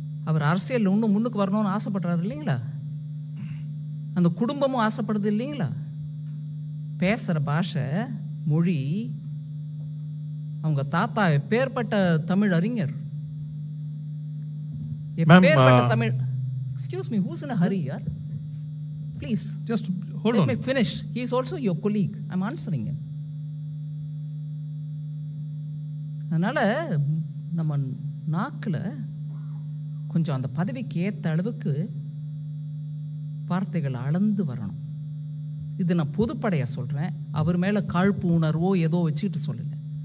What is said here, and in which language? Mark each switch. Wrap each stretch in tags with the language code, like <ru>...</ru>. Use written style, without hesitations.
<ta>அவர் அரசியலில் இன்னும் முன்னுக்கு வரணும்னு ஆசைப்படுறாரு இல்லைங்களா? அந்த குடும்பமும் ஆசைப்படுது இல்லைங்களா? பேசுகிற பாஷை மொழி, அவங்க தாத்தா எப்பேற்பட்ட தமிழ் அறிஞர், எப்பேற்பட்ட Tamil.</ta> <en>Excuse me, who's in a hurry, yaar? Please. Just hold Let on. me finish. He is also your colleague. I'm answering him.</en> <ta>அதனால நம்ம நாக்கில் கொஞ்சம் அந்த பதவிக்கு ஏற்ற அளவுக்கு வார்த்தைகள் அளந்து வரணும். இது நான் பொதுப்படையாக சொல்கிறேன். அவர் மேலே காழ்ப்பு உணர்வோ ஏதோ வச்சுக்கிட்டு சொல்லலை.</ta>